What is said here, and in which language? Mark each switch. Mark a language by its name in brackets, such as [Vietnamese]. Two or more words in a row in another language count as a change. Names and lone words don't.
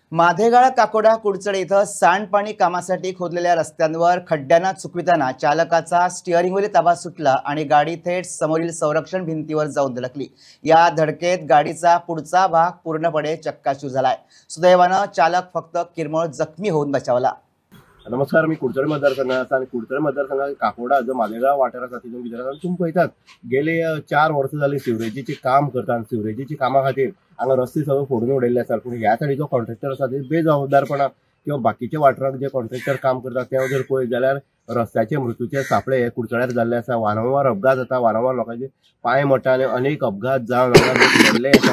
[Marathi] माधेगाळ काकोडा कुडचडे इथं सांडपाणी कामासाठी खोदलेल्या रस्त्यांवर खड्ड्यांना चुकविताना चालकाचा स्टिअरिंगवरील ताबा सुटला आणि गाडी थेट समोरील संरक्षण भिंतीवर जाऊन धडकली। या धडकेत गाडीचा पुढचा भाग पूर्णपणे चक्काचूर झालाय। सुदैवानं चालक फक्त किरकोळ जखमी होऊन बचावला। नमस्कार, मी कुडचडे मतदारसंघाचा आणि कुडचडे मतदारसंघात काकोडा जो मालेगाव वाठारा तिथून विचारतात तुम्ही पळयतात गेले 4 वर्ष झाली सिवरेजीचे काम करतात। [Konkani] सिवरेजीची कामा खातीर हांगा रस्ते सगळे फोडून उडयल्ले आसात, पूण ह्या सायडीचो जो कॉन्ट्रॅक्टर आसा ते बेजबाबदारपणा किंवा बाकीचे वाठाराक जे कॉन्ट्रॅक्टर काम करतात ते जर पळयत जाल्यार रस्त्याचे मृत्यूचे सापळे हे कुडचड्यार जाल्ले आसा। वारंवार अपघात जाता, वारंवार लोकांचे पांय मोडटा आनी अनेक अपघात जावन मेल्ले आसा।